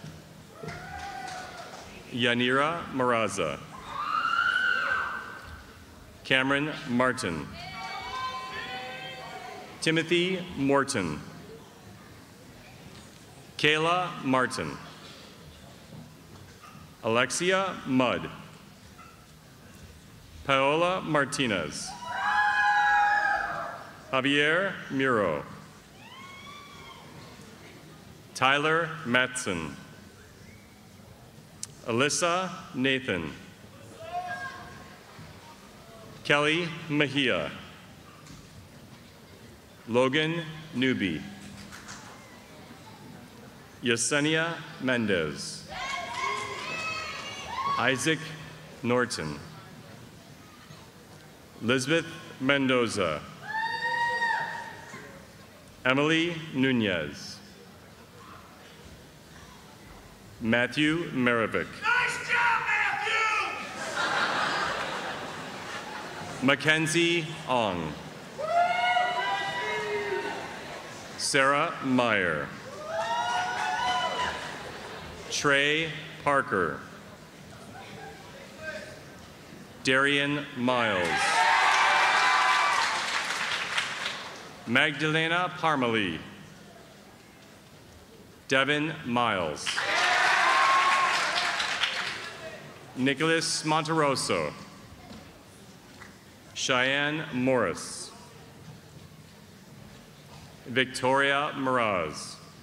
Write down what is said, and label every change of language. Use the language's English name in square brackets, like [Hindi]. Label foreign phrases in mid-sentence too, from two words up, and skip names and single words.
[English] Yanira Maraza. Cameron Martin. Timothy Morton. Kayla Martin. Alexia Mudd. Paola Martinez. Javier Muro. Tyler Matson. Alyssa Nathan. Kelly Mejia. Logan Newby. Yesenia Mendez. Isaac Norton. Lisbeth Mendoza. Emily Nunez. Matthew Marovic. Nice job, Matthew! Mackenzie Ong. Sarah Meyer. Trey Parker. Darian Miles. Magdalena Parmalee. Devin Miles. Nicholas Monteroso. Cheyenne Morris. Victoria Miraz.